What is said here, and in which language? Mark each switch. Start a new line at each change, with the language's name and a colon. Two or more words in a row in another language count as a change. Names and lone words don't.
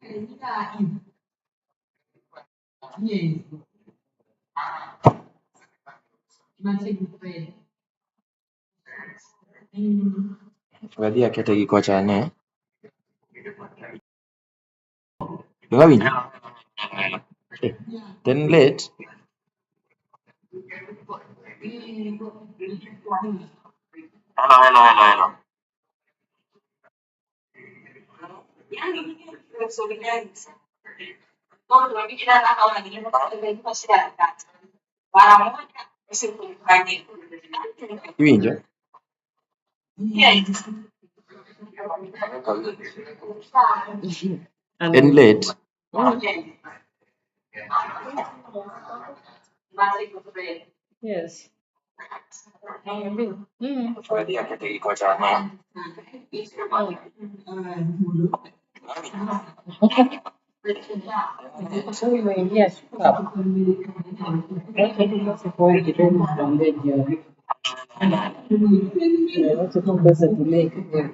Luo (Kenya and Tanzania): Wadhi akete gi kocha ne. Kawinj.
English: Then late. Hello, hello, hello, hello.
Luo (Kenya and Tanzania): Iwinjo? En late.
English: Yes.
Luo (Kenya and Tanzania): Wadhi akete gi kocha ne.
Swahili: Umeingia shuka. Sasa kwa kidogo tunaongea jioni.
English: What's the purpose to make it?